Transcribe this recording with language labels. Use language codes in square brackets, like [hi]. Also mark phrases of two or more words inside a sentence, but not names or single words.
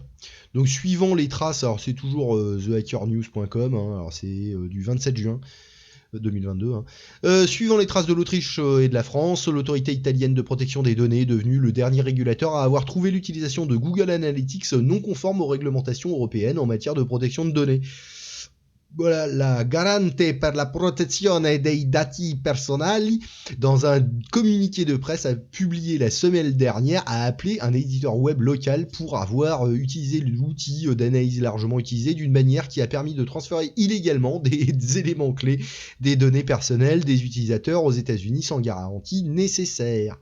[fr] Donc suivant les traces, alors c'est toujours thehackernews.com, hein, alors c'est du 27 juin 2022. Hein. Suivant les traces de l'Autriche et de la France, l'autorité italienne de protection des données est devenue le dernier régulateur à avoir trouvé l'utilisation de Google Analytics non conforme aux réglementations européennes en matière de protection de données. Voilà, la Garante per la protezione dei dati personali, dans un communiqué de presse a publié la semaine dernière, a appelé un éditeur web local pour avoir utilisé l'outil d'analyse largement utilisé d'une manière qui a permis de transférer illégalement des éléments clés des données personnelles des utilisateurs aux États-Unis sans garantie nécessaire.